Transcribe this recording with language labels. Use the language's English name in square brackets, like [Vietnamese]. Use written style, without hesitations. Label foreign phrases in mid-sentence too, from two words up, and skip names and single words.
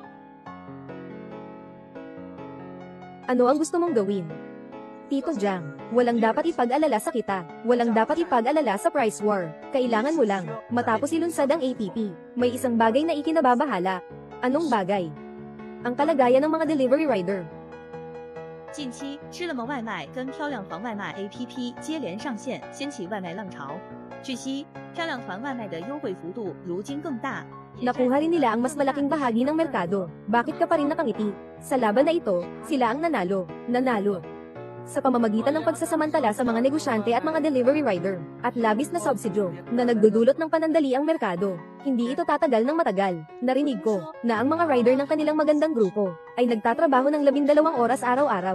[Filipino] Ano ang gusto mong gawin? Tito Jiang, walang dapat ipag-alala sa kita. Walang dapat ipag-alala sa [English] price war. [Filipino] Kailangan mo lang matapos ilunsad ang ATP. May isang bagay na ikinababahala. Anong bagay? Ang kalagayan ng mga [English] delivery rider. [Chinese] 近期，吃了么外卖跟漂亮团外卖 APP 接连上线，掀起外卖浪潮。据悉，漂亮团外卖的优惠幅度如今更大。 [Filipino] Nakuha rin nila ang mas malaking bahagi ng merkado. Bakit ka pa rin nakangiti? Sa laban na ito, sila ang nanalo. Sa pamamagitan ng pagsasamantala sa mga negosyante at mga [English] delivery rider, [Filipino] at labis na subsidyo, na nagdudulot ng panandali ang merkado. Hindi ito tatagal ng matagal. Narinig ko, na ang mga rider ng kanilang magandang grupo, ay nagtatrabaho ng 12 oras araw-araw.